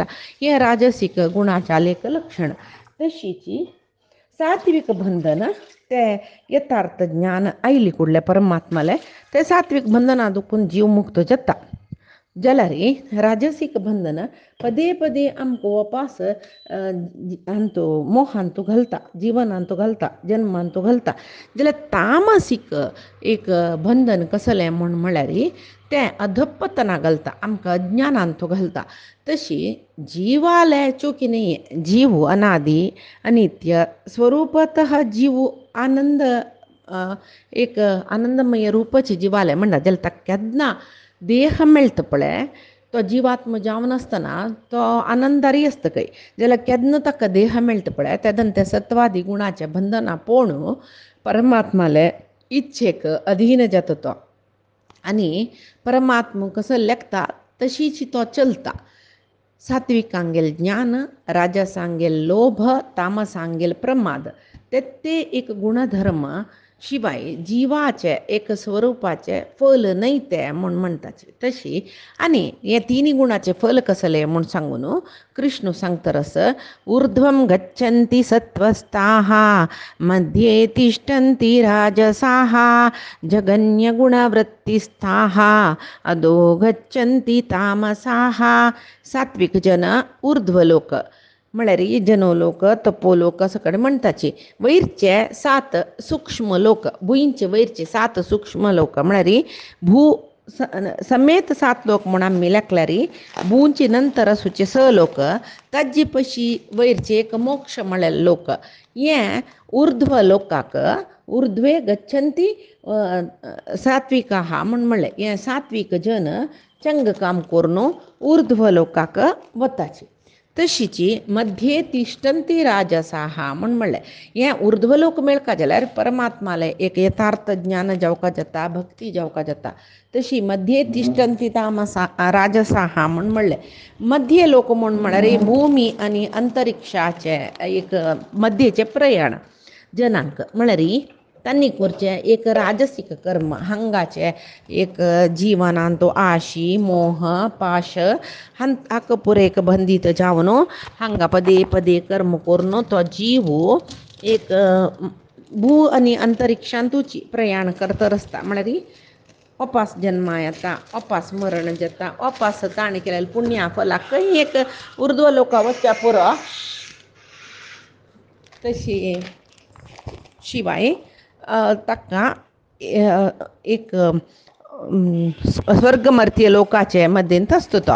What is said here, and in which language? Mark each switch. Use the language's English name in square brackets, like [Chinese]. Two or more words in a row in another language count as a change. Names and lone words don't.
[Konkani] हे राजसिक गुणाच्या लेख लक्षण. तशीची सात्विक बंधन ते यथार्थ ज्ञान आईली कुडल्या परमात्माले ते सात्विक बंधना दुखून जीव मुक्त जाता. जलारी राजसिक बंधन पदे पदे आमको वापस आणतो, मोह आणतो घालता, जीवन आणतो घालता, जन्म आणतो घालता. जाल्यार तामसिक एक बंधन कसलें म्हण म्हळ्यार तें अधपतना घालता, आमकां अज्ञान आणतो घालता. तशी जीवाले चुकी नाही. जीव अनादि अनित्य स्वरूपतः जीव आनंद एक आनंदमय रूपाची जीवाले म्हणटा. जाल्यार ताका केन्ना देह मेळटा पळय तो जीवात्म जावन आसतना तो आनंदारी आसता खंय. जाल्यार केन्ना ताका देह मेळटा पळय तेदन ते सत्वादी गुणाचे बंधना पळोवन परमात्माले इच्छेक अधीन जाता तो. आनी परमात्मा कसो लेखता तशीच तो चलता. सात्विकांगेल ज्ञान, राजसांगेल लोभ, तामसांगेल प्रमाद ते एक गुणधर्म शिवाय जीवाचे एक स्वरूपाचे फल नाही ते म्हण म्हणटाचे. तशी आनी हे तिन्ही गुणाचे फल कसले म्हण सांगून कृष्ण सांगतरस [Sanskrit] ऊर्ध्वं गच्छन्ति सत्त्वस्थाः मध्ये तिष्ठन्ति राजसाः जगन्यगुणवृत्तिस्थाः अधो गच्छन्ति तामसाः. [Konkani] सात्विक जन ऊर्ध्वलोक म्हळ्यार जनोलोक, तपोलोक असं कडे म्हणटाची. वैरचे 7 सूक्ष्म लोक, भुंयचे वैरचे 7 सूक्ष्म लोक म्हळ्यार भू समेत 7 लोक म्हण आमी लेखल्यार भूंचे नंतर आसूचे 6 लोक, ताजे पशी वैरचे एक मोक्ष म्हळ्यार लोक. हे ऊर्ध्व लोकाक [Sanskrit] ऊर्ध्वे गच्छन्ति सात्विकाः [Konkani] म्हण म्हणलें. हे सात्विक जन चंग काम करून ऊर्ध्व लोकाक वताचे. तशीची [Sanskrit] मध्ये तिष्ठन्ति राजसाः [Konkani] म्हण म्हणलें. हे ऊर्ध्वलोक मेळका जाल्यार परमात्माले एक यथार्थ ज्ञान जावका जाता, भक्ती जावका जाता. तशी [Sanskrit] मध्ये तिष्ठन्ति तामसा राजसाः [Konkani] म्हण म्हणलें. मध्य लोक म्हण म्हळ्यार भूमी आनी अंतरिक्षाचे एक मध्येचे प्रयाण जनांक म्हळ्यार त्यांनी करचे एक राजसिक कर्म हांगाचे एक जीवनान तो आशी मोह पाश हाका पुरेक बंदीत जावन हांगा पदे पदे कर्म करून तो जीव एक भू आनी अंतरिक्षांतूची प्रयाण करता आसता. म्हळ्यार अपास जन्मा येता, अपास मरण जाता, अपास ताणें केलेल्या पुण्या फलाक खंय एक ऊर्ध्व लोका वचच्या पुरो. तशी शिवाय ताका एक स्वर्गमर्त्य लोकाचे मध्येंत आसता तो.